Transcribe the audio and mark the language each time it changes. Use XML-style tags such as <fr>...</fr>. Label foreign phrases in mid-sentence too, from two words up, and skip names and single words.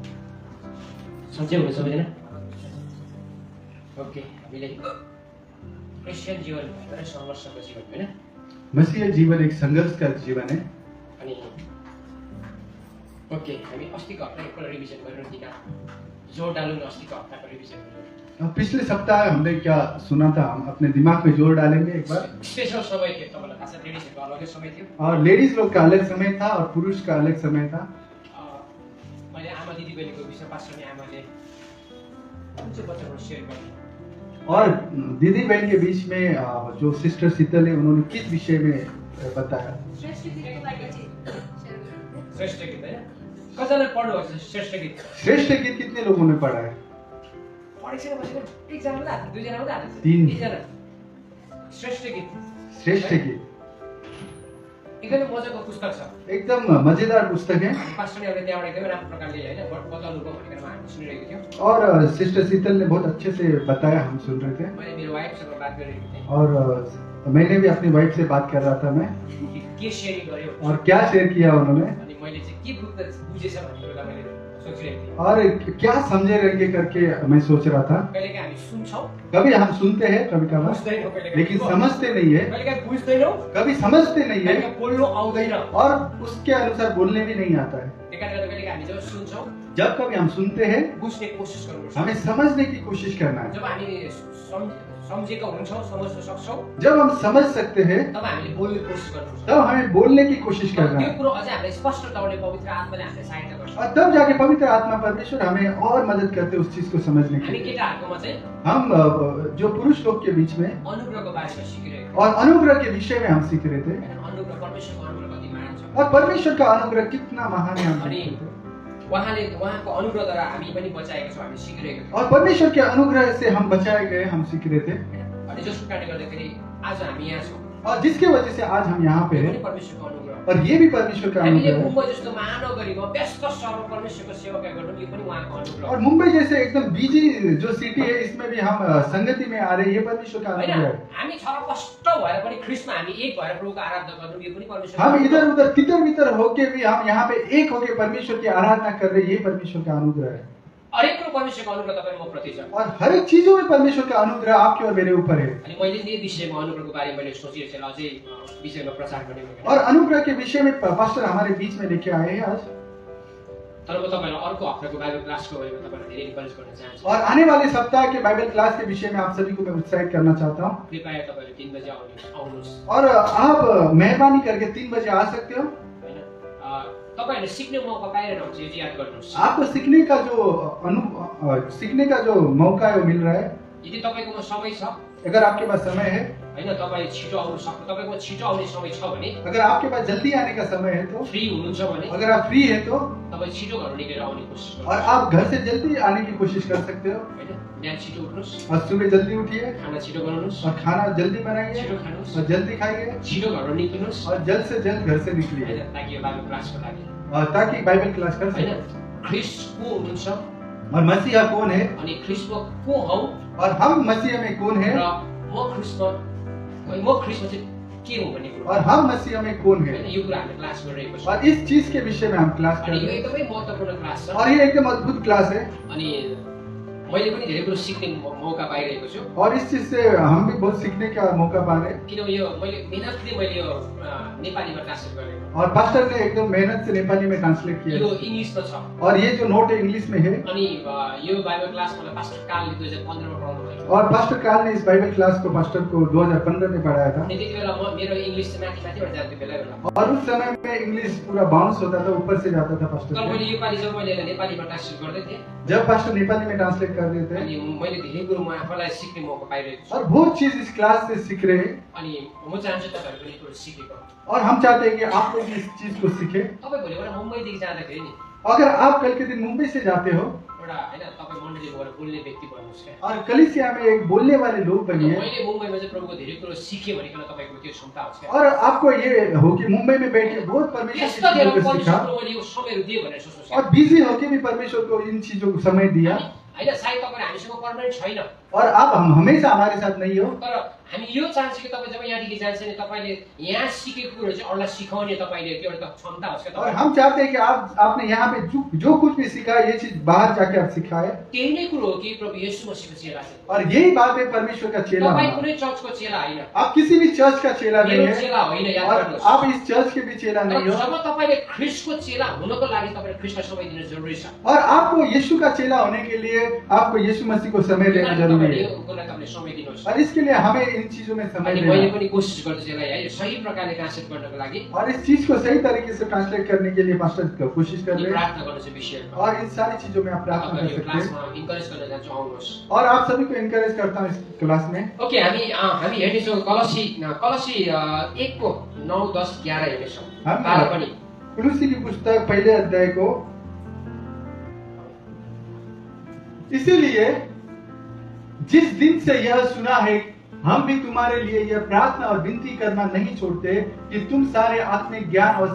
<hi>समझे होंगे</hi> <ne>समझना। ओके अभी ले क्रिस्चियन जीवन भनेको संघर्षको जीवन हैन।</ne> <hi>मसीह जीवन एक संघर्ष का जीवन है।</hi> <ne>अनि ओके, हामी अस्तिको हप्ता एकपल्ट रिभिजन गरेर दिना जोड डालौँ न अस्तिको हप्ताको रिभिजन गरेर।</ne> <hi>पिछले सप्ताह हमने क्या सुना था, हम अपने दिमाग में जोर डालेंगे एक बार।</hi> <ne>स्पेशल समय थियो, तपाईँलाई थाहा छ, लेडिजहरूको अलगै समय थियो</ne> <hi>और लेडीज लोग का अलग समय था और पुरुष का अलग समय था।</hi> <ne>मैले आमा दिदी बहिनीको विषय पास्टरले आमाले कुन चाहिँ वचनहरू सेयर गर्नु</ne> <hi>और दीदी बहन के बीच में जो सिस्टर शीतल है उन्होंने किस विषय में बताया?</hi> <ne>श्रेष्ठ गीत हैन? कतिजनाले पढ्नुभएको छ श्रेष्ठ गीत?</ne> <hi>श्रेष्ठ गीत कितने लोगों ने पढ़ा है?</hi> <ne>पढेको छैन बसेको? एकजना मात्रै हात, दुईजना मात्रै हात? तीनजना। श्रेष्ठ गीत, श्रेष्ठ गीत एकदमै मजाको पुस्तक छ,</ne> <hi>एकदम मजेदार पुस्तक है।</hi> <ne>पास्टरले अहिले त्यहाँबाट एकदमै राम्रो प्रकारले हैन बताउनुभयो भनेर हामी सुनिरहेको थियौँ।</ne> <hi>और सिस्टर शीतल ने बहुत अच्छे से बताया, हम सुन रहे थे।</hi> <ne>मैले मेरो वाइफसँग बात गरिरहेको थिएँ</ne> <hi>और मैंने भी अपनी वाइफ से बात कर रहा था मैं,</hi> <ne>के सेयरिङ गर्यो</ne> <hi>और क्या शेयर किया उन्होंने,</hi> <ne>अनि मैले चाहिँ के बुझेछ भन्ने कुरा मैले सोचिरहेको थिएँ।</ne> <hi>और क्या समझे रहेंगे करके मैं सोच रहा था।</hi> <ne>कहिलेकाहीँ हामी सुन्छौँ,</ne> <hi>कभी हम सुनते हैं, कभी कभार,</hi> <ne>बुझ्दैनौँ, कहिलेकाहीँ</ne> <hi>लेकिन समझते नहीं है।</hi> <ne>कहिलेकाहीँ बुझ्दैनौँ,</ne> <hi>कभी समझते नहीं है</hi> <ne>कहिलेकाहीँ बोल्नु आउँदैन।</ne> <hi>और उसके अनुसार बोलने भी नहीं आता है।</hi> <ne>त्यही कारणले कहिलेकाहीँ हामी जब सुन्छौँ,</ne> <hi>जब कभी हम सुनते हैं,</hi> <ne>बुझ्ने कोसिस गर्नुपर्छ।</ne> <hi>हमें समझने की कोशिश करना है।</hi> <ne>जब हामी सम्झेका हुन्छौँ, समझ्न सक्छौँ,</ne> <hi>जब हम समझ सकते हैं,</hi> <ne>तब हामीले बोल्ने कोसिस गर्नुपर्छ।</ne> <hi>तब हमें बोलने की कोशिश करना</hi> <ne>त्यो</ne> <hi>है।</hi> <ne>कुरो अझै हामीलाई स्पष्ट तौरले पवित्र आत्माले हामीलाई सहायता गर्छ।</ne> <hi>और तब जाके पवित्र आत्मा परमेश्वर हमें और मदद करते उस चीज को समझने के</hi> <ne>हामी</ne> <hi>लिए।</hi> <ne>केटाहरूकोमा चाहिँ</ne> <hi>हम जो पुरुष लोग के बीच में</hi> <ne>अनुग्रहको बारेमा सिकिरहेको</ne> <hi>और अनुग्रह के विषय में हम सीख रहे थे,</hi> <ne>हैन। अनुग्रह, परमेश्वरको अनुग्रह कति महान छ।</ne> <hi>और परमेश्वर का अनुग्रह कितना महान है हम</hi> <ne>अनि</ne> <hi>सीख रहे थे।</hi> <ne>उहाँले उहाँको अनुग्रहद्वारा हामी पनि बचाएका छौँ, हामी सिकिरहेको छौँ।</ne> <hi>और परमेश्वर के अनुग्रह से हम बचाए गए, हम सीख रहे थे।</hi> <ne>अनि जसको कारणले गर्दाखेरि आज हामी यहाँ छौँ,</ne> <hi>और जिसके वजह से आज हम यहाँ पे</hi> <ne>यो</ne> <hi>हैं,</hi> <ne>पनि परमेश्वरको अनुग्रह।</ne> <hi>और ये भी परमेश्वर का</hi> <ne>हामीले</ne> <hi>अनुग्रह है।</hi> <ne>मुम्बई जस्तो महानगरीमा व्यस्त सहरमा परमेश्वरको सेवा गर्नु यो पनि उहाँको अनुग्रह</ne> <hi>और</hi> <ne>हो।</ne> <hi>मुंबई जैसे एकदम बिजी जो सिटी है, इसमें भी हम संगति में आ रहे हैं, ये परमेश्वर का</hi> <ne>हैन,</ne> <hi>अनुग्रह है।</hi> <ne>हामी छरपष्ट भएर पनि ख्रिस्टमा हामी एक भएर प्रभुको आराधना गर्नु यो पनि परमेश्वरको</ne> <hi>हम</hi> <ne>अनुग्रह</ne> <hi>इधर</hi> <ne>हो।</ne> <hi>उधर तितर बितर होके भी हम यहाँ पे एक होके परमेश्वर की आराधना कर रहे हैं, ये परमेश्वर का अनुग्रह है।</hi> <ne>हरेक कुरो परमेश्वरको अनुग्रह तपाईँ म प्रति छ।</ne> <hi>और हर एक चीजों में परमेश्वर का अनुग्रह आपके और मेरे ऊपर है।</hi> <ne>अनि मैले यही विषयमा अनुग्रहको बारेमा मैले सोचिरहेको थिएँ, अझै विषयमा प्रचार गर्ने भनेर।</ne> <hi>और अनुग्रह के विषय में पास्टर हमारे बीच में लेके आए हैं आज।</hi> <ne>तर म तपाईँलाई अर्को हप्ताको बाइबल क्लासको बारेमा तपाईँलाई धेरै इन्करेज गर्न चाहन्छु।</ne> <hi>और आने वाले सप्ताह के बाइबल क्लास के विषय में आप सभी को मैं उत्साहित करना चाहता हूँ।</hi> <ne>कृपया तपाईँले 3 बजे आउनुहोस्</ne> <hi>और आप मेहरबानी करके 3 बजे आ सकते हो।</hi> <ne>हैन। तपाईँहरूले सिक्ने मौका पाइरहेको हुन्छ, यो चाहिँ याद गर्नुहोस्।</ne> <hi>आपको सीखने का जो मौका है वो मिल रहा है।</hi> <ne>यदि तपाईँकोमा समय छ,</ne> <hi>अगर आपके पास समय है,</hi> <ne>हैन, तपाईँ छिटो आउनु सक्नु, तपाईँकोमा छिटो आउने समय छ भने,</ne> <hi>अगर आपके पास जल्दी आने का समय है तो,</hi> <ne>फ्री हुनुहुन्छ भने</ne> <hi>अगर आप फ्री है तो,</hi> <ne>तपाईँ छिटो घर निकेर आउने कोसिस</ne> <hi>और</hi> <ne>गर्नुहोस्।</ne> <hi>आप घर से जल्दी आने की कोशिश कर सकते हो।</hi> <ne>हैन, बिहान छिटो उठ्नुहोस्,</ne> <hi>और सुबह जल्दी उठिए</hi> <ne>खाना छिटो बनाउनुहोस्,</ne> <hi>और खाना जल्दी बनाइए</hi> <ne>छिटो खानुहोस्,</ne> <hi>और जल्दी खाइए</hi> <ne>छिटो घर निक्लिनुहोस्,</ne> <hi>और जल्द से जल्द घर से निकलिए,</hi> <ne>हैन, ताकि यो बाइबल क्लासको लागि,</ne> <hi>ताकि बाइबल क्लास कर</hi> <ne>हैन,</ne> <hi>सके।</hi> <ne>ख्रिस्ट को हुनुहुन्छ</ne> <hi>और मसीहा कौन है</hi> <ne>अनि ख्रिस्टमा को हौ</ne> <hi>और हम मसीह में कौन है</hi> <ne>र म ख्रिस्टमा चाहिँ के हो भन्ने कुरो,</ne> <hi>और हम मसीह में कौन</hi> <ne>हैन,</ne> <hi>है,</hi> <ne>यो कुरा हामीले क्लास गरिरहेको छौँ।</ne> <hi>और इस चीज के विषय में हम क्लास कर</hi> <ne>अनि यो</ne> <hi>रहे हैं।</hi> <ne>एकदमै महत्त्वपूर्ण क्लास छ।</ne> <hi>और ये एकदम अद्भुत क्लास है</hi> <ne>अनि मैले पनि धेरै कुरो सिक्ने मौका पाइरहेको छु।</ne> <hi>और इस चीज से हम भी बहुत सीखने का मौका पा रहे हैं।</hi> <ne>किनभने यो मैले मेहनतले मैले यो नेपालीमा ट्रान्सलेट गरेको,</ne> <hi>और पास्टर ने एकदम मेहनत से नेपाली में ट्रांसलेट किया</hi> <ne>यो</ne> <hi>है।</hi> <ne>इङ्ग्लिसमा छ।</ne> <hi>और ये जो नोट है इंग्लिश में है।</hi> <ne>अनि यो बाइबल क्लास मलाई पास्टर कालले 2015 मा पढाउनु भयो।</ne> <hi>और पास्टर काल ने इस बाइबल क्लास को पास्टर को 2015 में पढ़ाया था।</hi> <ne>अनि त्यति बेला मेरो इङ्ग्लिस चाहिँ माथि माथिबाट जान्थ्यो बेला।</ne> <hi>और उस समय में इंग्लिश पूरा बाउंस होता था, ऊपर से जाता था पास्टर</hi> <ne>तर</ne> <hi>से।</hi> <ne>मैले योपालि जब मैले नेपालीमा ट्रान्सलेट गर्दै थिएँ,</ne> <hi>जब पास्टर नेपाली में ट्रांसलेट कर रहे थे,</hi> <ne>अनि मैले धेरै कुरो म आफूलाई सिक्ने मौका पाइरहेको छु।</ne> <hi>और बहुत चीज इस क्लास से सीख रहे हैं।</hi> <ne>अनि म चाहन्छु तपाईँहरू पनि कुरो सिकेको।</ne> <hi>और हम चाहते हैं कि आप लोग इस चीज को सीखें।</hi> <ne>तपाईँ भोलिबाट मुम्बईदेखि जाँदाखेरि नि</ne> <hi>अगर आप कल के दिन मुंबई से जाते हो</hi> <ne>एउटा हैन, तपाईँ मण्डलीमा गएर बोल्ने व्यक्ति बन्नुहोस् क्या।</ne> <hi>और कलीसिया में एक बोलने वाले लोग बनिए,</hi> <ne>मैले मुम्बईमा चाहिँ प्रभुको धेरै कुरो सिकेँ भनिकन तपाईँको त्यो क्षमता होस् क्या।</ne> <hi>और आपको ये हो कि मुंबई में बैठ के बहुत परमेश्वर की</hi> <ne>यस्तो धेरै</ne> <hi>चीजों को सीखा</hi> <ne>परमेश्वरको मैले यो समयहरू दिएँ भनेर सोच्नुहोस्</ne> <hi>और</hi> <ne>क्या।</ne> <hi>बिजी होके भी परमेश्वर को इन चीजों को समय दिया।</hi> <ne>हैन, सायद तपाईँ हामीसँग पर्मानेन्ट छैन,</ne> <hi>और अब हम हमेशा हमारे साथ नहीं हो।</hi> <ne>तर हामी यो चाहन्छौँ कि तपाईँ जब यहाँदेखि जान्छ नि तपाईँले यहाँ सिकेको कुरो चाहिँ अरूलाई सिकाउने तपाईँले त्यो एउटा क्षमता होस् क्या</ne> <hi>और</hi> <ne>तपाईँ।</ne> <hi>हम चाहते हैं कि आपने यहाँ पे जो कुछ भी सीखा ये चीज बाहर जाके आप सिखाए।</hi> <ne>त्यही नै कुरो हो कि प्रभु येशू मसीहको चेला चाहिँ।</ne> <hi>और यही बात है परमेश्वर का चेला</hi> <ne>तपाईँ</ne> <hi>होना।</hi> <ne>कुनै चर्चको चेला होइन,</ne> <hi>आप किसी भी चर्च का चेला नहीं</hi> <ne>मेरो</ne> <hi>है</hi> <ne>चेला होइन, याद</ne> <hi>और</hi> <ne>गर्नुहोस्।</ne> <hi>आप इस चर्च के भी चेला नहीं</hi> <ne>तर</ne> <hi>हो।</hi> <ne>जब तपाईँले ख्रिस्टको चेला हुनको लागि तपाईँले ख्रिस्टलाई समय दिनु जरुरी छ।</ne> <hi>और आपको यीशु का चेला होने के लिए आपको यीशु मसीह को समय देना जरूरी</hi> <ne>तपाईँले</ne> <hi>है।</hi> <ne>यो कुरोलाई तपाईँले समय दिनुहोस्।</ne> <hi>और इसके लिए हमें इन चीजों में समय</hi> <ne>अनि मैले</ne> <hi>देना</hi> <ne>पनि कोसिस गर्दैछु यसलाई है सही प्रकारले ट्रान्सलेट गर्नको लागि।</ne> <hi>और इस चीज को सही तरीके से ट्रांसलेट करने के लिए मास्टर कोशिश कर</hi> <ne>अनि</ne> <hi>रहे हैं।</hi> <ne>प्रार्थना गर्नु चाहिँ विषयमा</ne> <hi>और इन सारी चीजों में आप प्रार्थना कर</hi> <ne>तपाईँले यो</ne> <hi>सकते हैं।</hi> <ne>क्लासमा इन्करेज गर्न चाहन्छु, आउनुहोस्।</ne> <hi>और आप सभी को इनकरेज करता हूँ इस क्लास में।</hi> <ne>ओके, हामी हेर्नेछौँ कलसी 1 को 9, 10, 11 हेर्नेछौँ।</ne> <hi>हम-</hi> <ne>12 पनि।</ne> <hi>कुलुसी की पुस्तक पहले अध्याय को। इसीलिए जिस दिन से यह सुना है हम भी तुम्हारे लिए यह प्रार्थना और विनती करना नहीं छोड़ते कि तुम सारे आत्मिक ज्ञान और</hi>